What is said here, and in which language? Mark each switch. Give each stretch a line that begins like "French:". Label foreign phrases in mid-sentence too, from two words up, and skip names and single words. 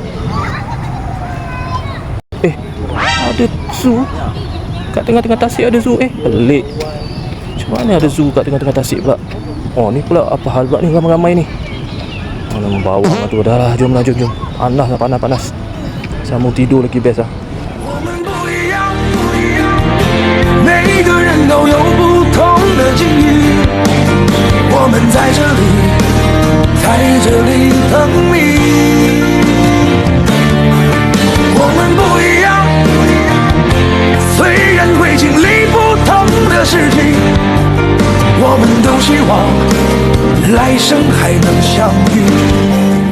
Malay: Ada zoo kat tengah-tengah tasik, ada zoo. Pelik. Macam mana ada zoo kat tengah-tengah tasik pula? Oh, ni pula apa hal pula ni, ramai-ramai ni. Mana membawa lah tu. Dah lah, jom. Panas. Sambung tidur lagi best lah.
Chinese: 每个人都有不同的境遇，我们在这里等你。我们不一样，虽然会经历不同的事情，我们都希望来生还能相遇。